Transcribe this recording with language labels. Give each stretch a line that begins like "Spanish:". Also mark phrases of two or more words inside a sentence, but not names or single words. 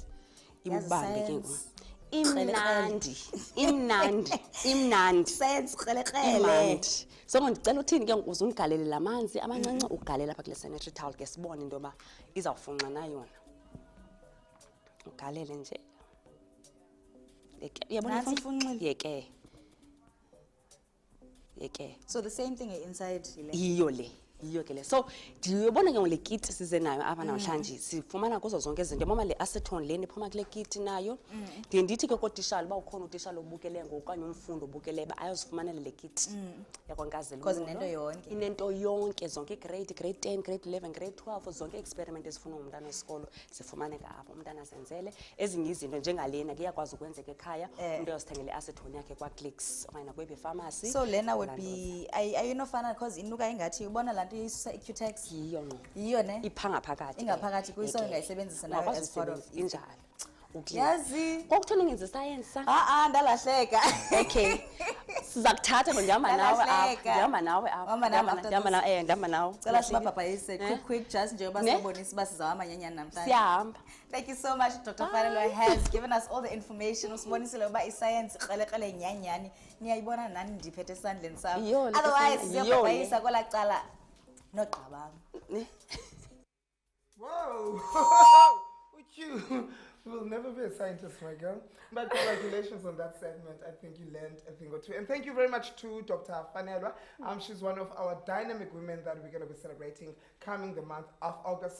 Xhosa: Ibubambe ke ngoku. Imnandi. Science krelekrele. Imnandi. So ndicela uthini ke ngoku uzundigalele lamanzi amancinci ugalela apha kule
English: sanitary towel
Xhosa: ke sibone into yoba izawufunxa na yona. Ugalele nje. Yeke, uyabona Nantsi ifunxile. Yeke.
English: So the same thing inside le.
Xhosa: Yiyo ke le. So ndiyobona ke ngole
English: kit size
Xhosa: nayo apha namhlanje sifumana kuzo zonke izinto. Mama le acetone leni iphuma kule kit nayo. Ndiye ndithi ke kotishala uba ukhona utishala obukele ngoku okanye umfundi obukele ba ayozifumanele le kit. Yakwankazela. Because inento yonke. Inento yonke zonke grade 10, grade 11, grade 12 zonke experiment ezifuna umntana wesikolo zifumaneka apho umntana azenzele. Ezinye izinto njengalena ke iyakwazi ukwenzeka ekhaya umuntu uyosithengele acetone yakhe kwa Clicks okanye nakwebhe pharmacy. So lena
English: would be
Xhosa: ayinofana because inuka ingathi ubona lanto isusa iQtex. Yiyo ngqo. Yiyo ne? Iphanga phakathi. Ingaphakathi kuyiso ingayisebenzisa nayo
English: as part of
Xhosa: injalo. Yazi. Ngokuthona ngenza science sa. Ndalahleka. Okay. Siza kuthatha ndihamba nawe apha. Ndihamba nawe apha. Ndihamba nawe. Cela sibabhabhayise
English: quick just
Xhosa: njengoba sibonisa uba sizawuhamba nyanyana namhlanje. Siyahamba.
English: Thank you so much, Dr. Fanelo has given us all the information.
Xhosa: Usibonisile uba iscience krelekrele nyanyani. Niyayibona nani ndiphethe esandleni sami. Otherwise siyobhabhayisa kwela cala nogqabam.
English: Whoa! You will never be a scientist, my girl. But congratulations on that segment. I think you learned a thing or two. And thank you very much to Dr. Fanelwa. She's one of our dynamic women that we're going to be celebrating coming the month of August.